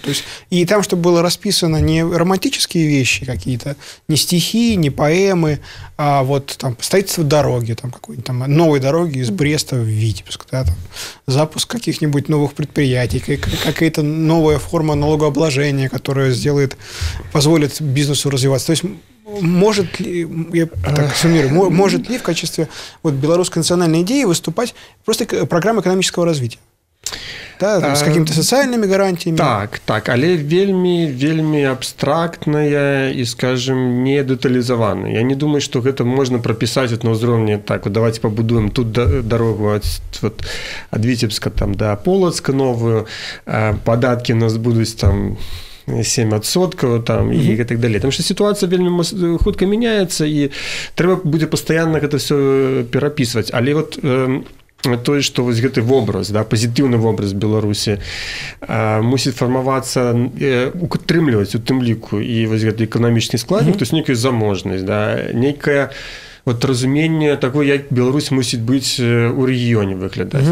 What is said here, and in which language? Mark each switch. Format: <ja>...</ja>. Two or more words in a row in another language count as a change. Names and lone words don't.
<ru>То есть, и там, чтобы было расписано не романтические вещи какие-то, не стихи, не поэмы, а вот там строительство дороги, там какой-нибудь там новой дороги из Бреста в Витебск, да, там, запуск каких-нибудь новых предприятий, какая-то новая форма налогообложения, которая позволит бизнесу развиваться. То есть, может ли, я так суммирую, может ли в качестве вот белорусской национальной идеи выступать просто программа экономического развития? Да, с какими-то социальными гарантиями.</ru> <be>Так, але вельмі абстрактная і, скажем, не дэталізаваная. Я не думаю, што гэта можна прапісаць на ўзроўні так, вот давайте пабудуем тут дарогу ад Витебска там до Полоцка новую, падаткі у нас будуць там 7% там, і так далей.</be> <uk>Тому що ситуація</uk> <be>вельмі хутка міняецца, і трэба будзе пастаянна гэта все перапісваць. Але вот тое, што вось гэты вобраз, да, пазітыўны вобраз Беларусі мусіць фармавацца, утрымліваць у тым ліку і вось гэты эканамічны складнік,</be> <ru>то есть</ru> <be>нейкая заможнасць, да, нейкая вот разуменне такое, як Беларусь мусіць быць у рэгіёне выглядаць.</be>